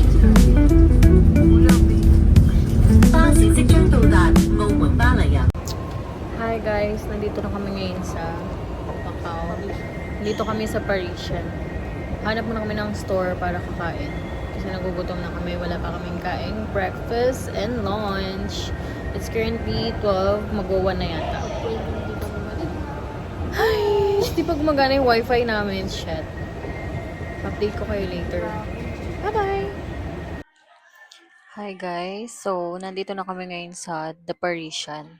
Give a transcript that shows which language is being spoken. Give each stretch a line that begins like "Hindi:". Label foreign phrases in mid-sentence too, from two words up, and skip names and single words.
Filipino: Wala ba?
Cantonese: 巴士即將到達澳門巴黎人。
Filipino: Hi guys, nandito na kami ngayon sa Macau. Dito kami sa Parisian. Hanap muna kami ng store para kakain. Kasi nagugutom na kami, wala pa kaming kain.
English: Breakfast and lunch. It's currently 12,
Filipino: mag-1 na yata. Ay, di pa gumagana yung wifi namin. Shit. Update ko kayo later. Bye-bye! Hi guys, so nandito na kami ngayon sa The Parisian.